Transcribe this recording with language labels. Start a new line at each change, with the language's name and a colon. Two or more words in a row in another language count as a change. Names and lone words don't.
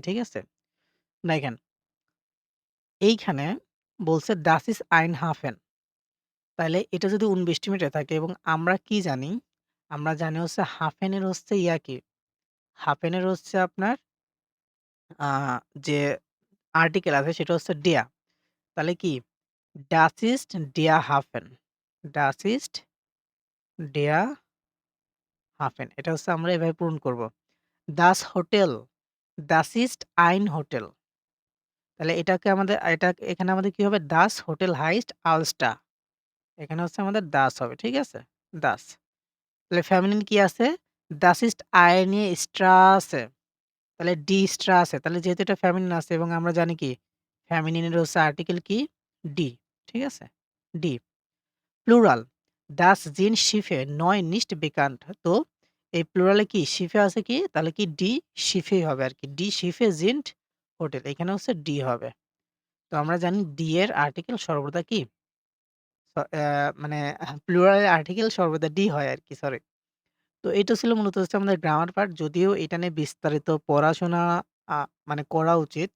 Bangla: ঠিক আছে? দেখেন, এইখানে বলছে
German: Das ist ein Hafen
Bangla: তাইলে এটা যদি unbestimmte থাকে এবং আমরা কি জানি? আমরা জানি হচ্ছে হাফেনের হচ্ছে ইয়া কি? হাফেনের হচ্ছে আপনার আ যে আর্টিকেল আছে সেটা হচ্ছে der তাহলে কি?
German: Das ist der Hafen. Das ist der Hafen.
Bangla: এটা হচ্ছে আমরা এভাবে পূরণ করব।
German: Das Hotel. Das ist ein Hotel.
Bangla: তাহলে এটা এখানে আমাদের কি হবে?
German: Das Hotel heißt Alster.
Bangla: এখানে হচ্ছে আমাদের das হবে। ঠিক আছে? Das. তাহলে ফেমিনিন কি আছে?
German: Das ist eine Straße. তাহলে die Straße.
Bangla: তাহলে যেহেতু এটা ফেমিনিন আছে এবং আমরা জানি কি? ফেমিনিনের হচ্ছে আর্টিকেল কি? die. ঠিক আছে? die. প্লুরাল
German: Das sind Schiffe neu nicht bekannt
Bangla: তো এই প্লুরালে কি শিফে আছে কি? তাহলে কি ডি শিফেই হবে আরকি।
German: Die Schiffe sind
Bangla: হোটেল। এখানে হচ্ছে ডি হবে। তো আমরা জানি ডি এর আর্টিকেল সর্বদা কি? মানে প্লুরাল এর আর্টিকেল সর্বদা ডি হয় আরকি সরি। তো এটা ছিল মূলত হচ্ছে আমাদের গ্রামার পার্ট। যদিও এটা নিয়ে বিস্তারিত পড়াশোনা আ মানে করা উচিত।